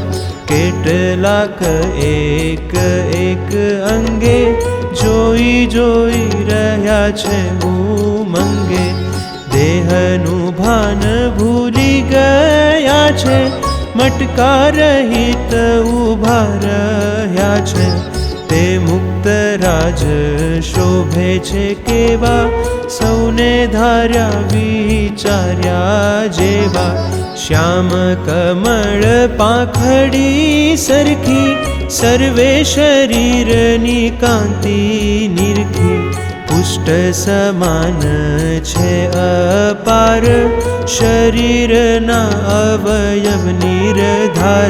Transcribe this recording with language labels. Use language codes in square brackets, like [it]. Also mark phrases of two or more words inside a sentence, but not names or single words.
[gu] કેટલાક એક એક અંગે જોઈ જોઈ રહ્યા છે ઉમંગે। દેહનુ ભાન ભૂલી ગયા છે મટકા રહિત ઉભા રહ્યા છે। તે મુક્ત રાજ શોભે છે કેવા સૌને ધાર્યા વિચાર્યા જેવા। શ્યામ કમળ પાંખડી સરખી સર્વે શરીરની કાંતિ નિરખી। પુષ્ટ સમાન છે અપાર શરીરના અવયવ નિર્ધાર।